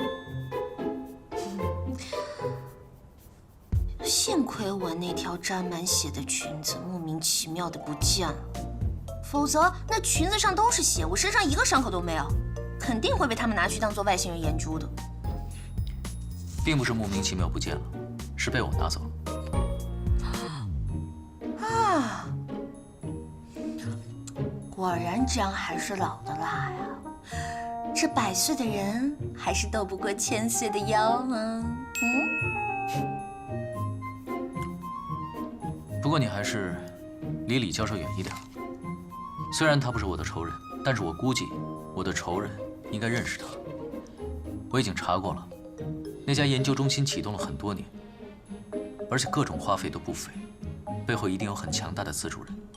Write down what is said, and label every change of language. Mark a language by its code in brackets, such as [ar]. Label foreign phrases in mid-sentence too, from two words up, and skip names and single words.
[zh] 幸虧我那條沾滿血的裙子莫名其妙的不見了，否則那裙子上都是血，我身上一個傷口都沒有，肯定會被他們拿去當做外星人研究的。並不是莫名其妙不見了，是被我拿走了。啊，果然薑還是老的辣呀！這100歲的人還是鬥不過1000歲的妖啊！不過你還是離李教授遠一點。雖然他不是我的仇人，但是我估計我的仇人應該認識他。我已經查過了，那家研究中心啟動了很多年，而且各種花費都不菲，背後一定有很強大的資助人。